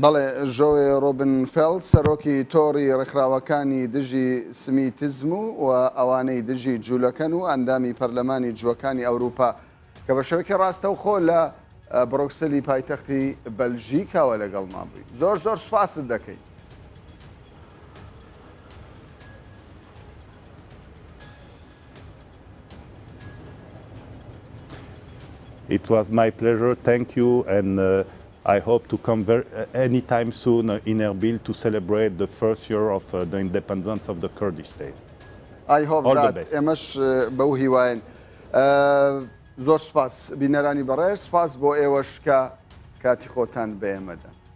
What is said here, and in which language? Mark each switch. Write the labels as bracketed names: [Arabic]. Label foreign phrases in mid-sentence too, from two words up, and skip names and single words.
[Central Kurdish] بەڵێ ژۆوێ ڕۆبنفێڵد سەرۆکی تۆڕی ڕێکخراوەکانی دژی سمیتزم و ئەوانەی دژی جوولەکەن و ئەندامی پەرلەمانی جووەکانی ئەوروپا کە بە شەوەکی ڕاستەوخۆ لە بڕۆکسلی پایتەختی بەلژیکاوە لەگەڵ مابووی زۆر سوپاست دەکەین. [English] It was my pleasure. Thank you, and I hope to come anytime soon in Erbil to celebrate the first year of the independence of the Kurdish state. I hope that. [Central Kurdish] ئێمەش بەو هیواین. زۆر سوپاس بینەرانی بەڕێز سوپاس بۆ ئێوەش کە کاتی خۆتان بە ئێمەدا.